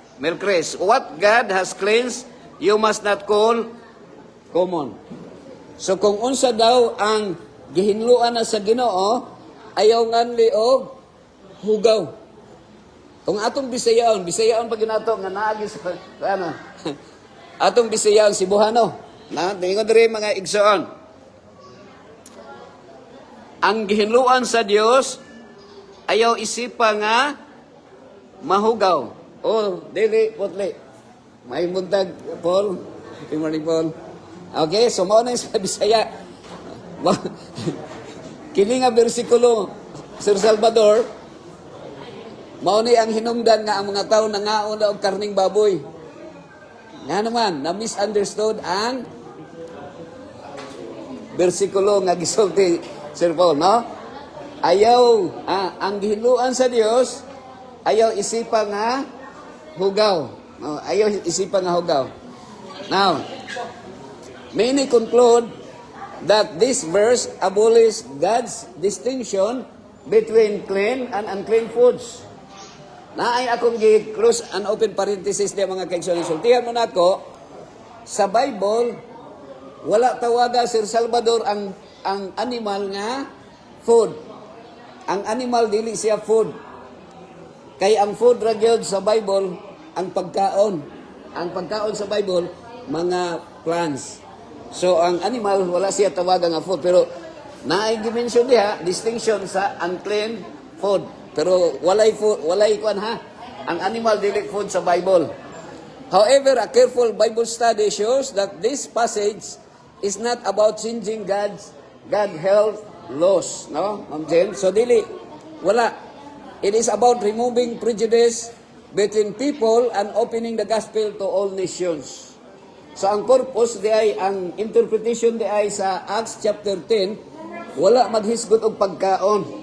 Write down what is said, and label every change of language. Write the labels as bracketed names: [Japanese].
[English] Melchris, what God has cleansed, you must not call common. [Cebuano] So kung unsa daw ang gihinluan na sa Ginoo, ayaw nganli og hugaw. Kung atong Bisayaon pag ginato nga naagi sa ano. Atong Bisayaon Cebuano. Na tingon diri mga igsoon. Ang gihinluan sa Dios ayaw isipa nga mahugaw. Oh, dili putli. May muntag Paul. [English] Good morning, Paul. [Cebuano] Okay, so mao na sa Bisaya. Kini nga bersikulo, Sir Salvador, mao ni ang hinungdan nga ang mga tawo nangaon og karning baboy. Nga naman, na-misunderstood ang bersikulo nga gisulti Sir Paul, no? Ayaw, ang gihinluan sa Dios, ayaw isipa nga hugaw. No, ayaw isipa nga hugaw. [English] Now, many conclude that this verse abolishes God's distinction between clean and unclean foods. [Cebuano] Naay akong gi- [English] close and open parenthesis [Cebuano] diya mga kaigsoon. Sultihan mo na ako, sa Bible, wala tawaga Sir Salvador ang animal nga food. Ang animal dili siya food. Kay ang food ra gyud sa Bible ang pagkaon. Ang pagkaon sa Bible mga plants. So ang animal wala siya tawagan nga food pero naay gi-mention diha distinction sa unclean food. Pero walay food, walay kuan ha. Ang animal dili food sa Bible. [English] However, a careful Bible study shows that this passage is not about changing God health laws, no? Ma'am Jen. [Cebuano] So dili wala. [English] It is about removing prejudice between people and opening the gospel to all nations. [Cebuano] So ang purpose di ay, ang interpretation di ay sa Acts chapter 10, wala maghisgot og pagkaon.